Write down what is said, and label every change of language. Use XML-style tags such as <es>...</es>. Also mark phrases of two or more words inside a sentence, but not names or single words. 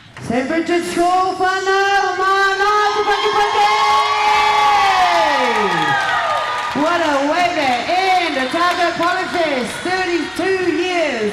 <en>St. Bridget's School,</en> <mi>whānau, mana, te paki.</mi> <en>What a way to end Otago Polyfest, 32 years.</en>